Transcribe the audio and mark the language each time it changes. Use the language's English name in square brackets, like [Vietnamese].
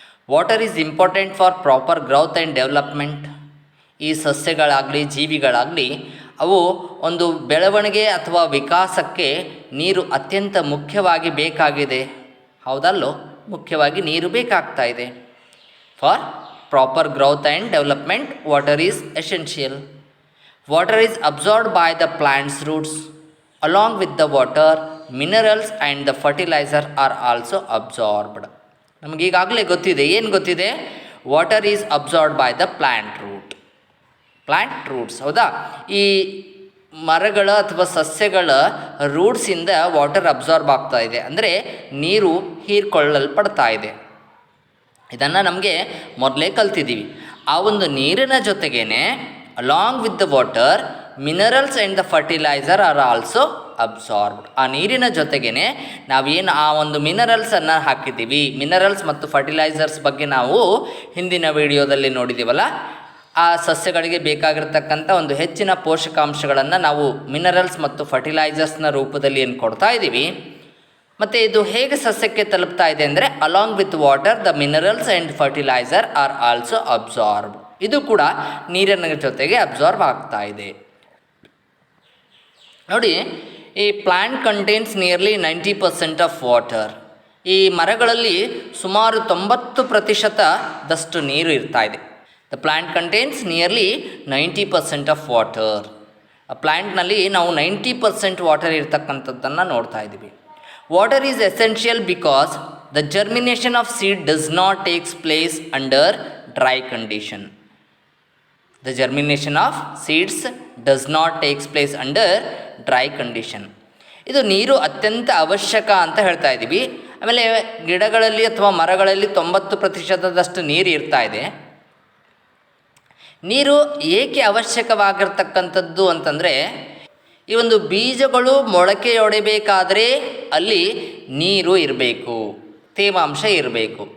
[English] Water is important for proper growth and development. [Kannada] ಈ ಸಸ್ಯಗಳಾಗಲಿ ಜೀವಿಗಳಾಗಲಿ ಅವು ಒಂದು ಬೆಳವಣಿಗೆ ಅಥವಾ ವಿಕಾಸಕ್ಕೆ ನೀರು ಅತ್ಯಂತ ಮುಖ್ಯವಾಗಿ ಬೇಕಾಗಿದೆ. ಹೌದಲ್ಲೋ, ಮುಖ್ಯವಾಗಿ ನೀರು ಬೇಕಾಗ್ತಾ ಇದೆ. [English] For proper growth and development water is essential. Water is absorbed by the plant's roots. Along with the water, minerals and the fertilizer are also absorbed. [Kannada] ನಮಗೀಗಾಗಲೇ ಗೊತ್ತಿದೆ, ಏನು ಗೊತ್ತಿದೆ? [English] Water is absorbed by the plant roots. [Kannada] ಹೌದಾ? ಈ ಮರಗಳ ಅಥವಾ ಸಸ್ಯಗಳ ರೂಟ್ಸಿಂದ water absorb ಆಗ್ತಾ ಇದೆ, ಅಂದರೆ ನೀರು ಹೀರ್ಕೊಳ್ಳಲ್ಪಡ್ತಾ ಇದೆ. ಇದನ್ನು ನಮಗೆ ಮೊದಲೇ ಕಲ್ತಿದ್ದೀವಿ. ಆ ಒಂದು ನೀರಿನ ಜೊತೆಗೇ [English] along with the water, minerals and the fertilizer are also absorbed. [Kannada] ಆ ನೀರಿನ ಜೊತೆಗೇ ನಾವೇನು ಆ ಒಂದು ಮಿನರಲ್ಸನ್ನು ಹಾಕಿದ್ದೀವಿ, ಮಿನರಲ್ಸ್ ಮತ್ತು ಫರ್ಟಿಲೈಸರ್ಸ್ ಬಗ್ಗೆ ನಾವು ಹಿಂದಿನ ವಿಡಿಯೋದಲ್ಲಿ ನೋಡಿದ್ದೀವಲ್ಲ, ಆ ಸಸ್ಯಗಳಿಗೆ ಬೇಕಾಗಿರ್ತಕ್ಕಂಥ ಒಂದು ಹೆಚ್ಚಿನ ಪೋಷಕಾಂಶಗಳನ್ನು ನಾವು ಮಿನರಲ್ಸ್ ಮತ್ತು ಫರ್ಟಿಲೈಸರ್ಸ್ನ ರೂಪದಲ್ಲಿ ಏನು ಕೊಡ್ತಾ ಇದ್ದೀವಿ. ಮತ್ತು ಇದು ಹೇಗೆ ಸಸ್ಯಕ್ಕೆ ತಲುಪ್ತಾ ಇದೆ ಅಂದರೆ [English] Along with water the minerals and fertilizer are also absorb. [Kannada] ಇದು ಕೂಡ ನೀರಿನ ಜೊತೆಗೆ ಅಬ್ಸಾರ್ಬ್ ಆಗ್ತಾ ಇದೆ. ನೋಡಿ, ಈ [English] Plant contains nearly 90% of water. [Kannada] ಈ ಮರಗಳಲ್ಲಿ ಸುಮಾರು 90% ನೀರು ಇರ್ತಾ ಇದೆ. [English] The plant contains nearly 90% of water. [Kannada] ಆ ಪ್ಲ್ಯಾಂಟ್ನಲ್ಲಿ ನಾವು 90% ವಾಟರ್ ಇರ್ತಕ್ಕಂಥದ್ದನ್ನು ನೋಡ್ತಾ ಇದ್ದೀವಿ. [English] Water is essential because the germination of seed does not takes place under dry condition. The germination of seeds does not takes place under dry condition. [Kannada] ಇದು ನೀರು ಅತ್ಯಂತ ಅವಶ್ಯಕ ಅಂತ ಹೇಳ್ತಾ ಇದ್ದೀವಿ. ಆಮೇಲೆ ಗಿಡಗಳಲ್ಲಿ ಅಥವಾ ಮರಗಳಲ್ಲಿ 90% ನೀರು ಇರ್ತಾ ಇದೆ. ನೀರು ಏಕೆ ಅವಶ್ಯಕವಾಗಿರ್ತಕ್ಕಂಥದ್ದು ಅಂತಂದರೆ, ಈ ಒಂದು ಬೀಜಗಳು ಮೊಳಕೆಯೊಡೆಯಬೇಕಾದರೆ ಅಲ್ಲಿ ನೀರು ಇರಬೇಕು, ತೇವಾಂಶ ಇರಬೇಕು.